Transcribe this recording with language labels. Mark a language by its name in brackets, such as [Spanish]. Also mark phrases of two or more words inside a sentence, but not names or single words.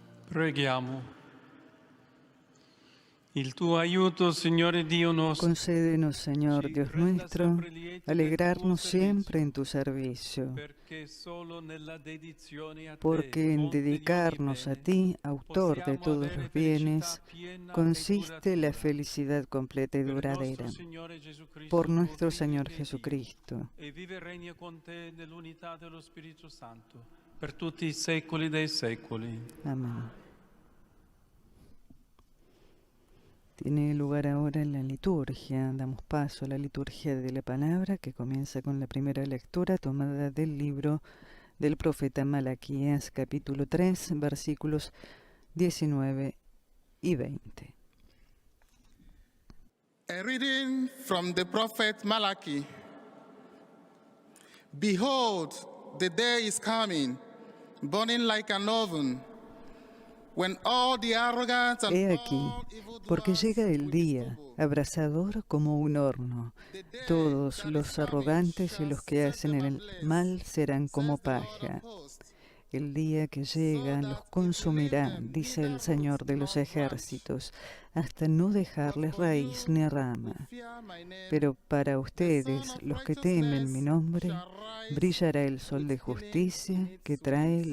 [Italian] Preghiamo. Il tuo aiuto, Signore Dio nostro, [Spanish] Concédenos, Señor [Italian] ci [Spanish] Dios [Italian] renda [Spanish] nuestro, [Italian] sempre lieti del [Spanish] alegrarnos [Italian] tuo [Spanish] siempre [Italian] servizio, [Spanish] en tu servicio, [Italian] perché solo nella dedizione a te, [Spanish] porque en [Italian] fonte di ogni [Spanish] dedicarnos a [Italian] bene, [Spanish] ti, autor de [Italian] possiamo [Spanish] todos [Italian] avere [Spanish] los [Italian] felicità [Spanish] bienes, [Italian] piena e [Spanish] consiste la [Italian] duratura. [Spanish] felicidad completa y [Italian] Per il nostro [Spanish] duradera. [Italian] Signore Gesù [Spanish] Por [Italian] Cristo, tuo [Spanish] nuestro [Italian] Figlio [Spanish] Señor [Italian] che è Dio, [Spanish] Jesucristo. [Italian] e vive e regna con te nell'unità dello Spirito Santo, per tutti i secoli dei secoli. [Spanish] Amén. Tiene lugar ahora la liturgia. Damos paso a la liturgia de la palabra, que comienza con la primera lectura tomada del libro del profeta Malaquías, capítulo 3, versículos 19 y 20. [English] A reading from the prophet Malachi. Behold, the day is coming, burning like an oven, when all the arrogant and He [Spanish] aquí, [English] all [Spanish] porque [English] evildoers [Spanish] llega el [English] will be [Spanish] día, [English] stubble. [Spanish] abrasador como un horno. [English] The day [Spanish] Todos [English] that is [Spanish] los [English] coming [Spanish] arrogantes y [English] shall [Spanish] los que [English] set [Spanish] hacen [English] them [Spanish] el [English] ablaze, [Spanish] mal serán como [English] says the Lord of [Spanish] paja. [English] hosts, [Spanish] El día que [English] so [Spanish] llega [English] that [Spanish] los [English] it will leave [Spanish] consumirá, [English] them [Spanish] dice [English] neither [Spanish] el Señor [English] root [Spanish] de los [English] nor branch. [Spanish] ejércitos, hasta no [English] But [Spanish] dejarles [English] for [Spanish] raíz [English] you [Spanish] ni [English] who [Spanish] rama. [English] fear my name, [Spanish] Pero para [English] the [Spanish] ustedes, [English] Son of [Spanish] los que temen mi [English] Righteousness [Spanish] nombre, [English] shall rise [Spanish] brillará el sol [English] with [Spanish] de [English] healing [Spanish] justicia [English] in [Spanish] que [English] its [Spanish] trae [English] wings.